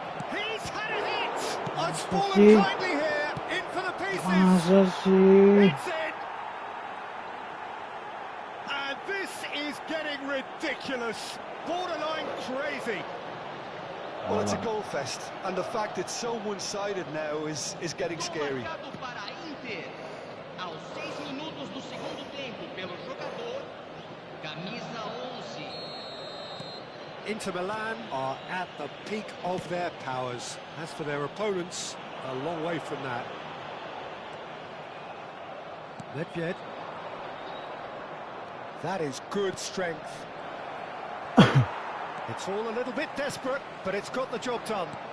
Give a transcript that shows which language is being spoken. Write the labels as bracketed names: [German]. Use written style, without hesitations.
[English] He's had a hit! It's fallen kindly here, in for the pieces! It's in! And this is getting ridiculous, borderline crazy. Well, it's a goal fest, and the fact it's so one-sided now is getting scary. [Portuguese] Marcado para Inter. Aos 6 minutos do segundo tempo pelo jogador, camisa 11. [English] Inter Milan are at the peak of their powers. As for their opponents, a long way from that. Nedved. That is good strength. It's all a little bit desperate, but it's got the job done.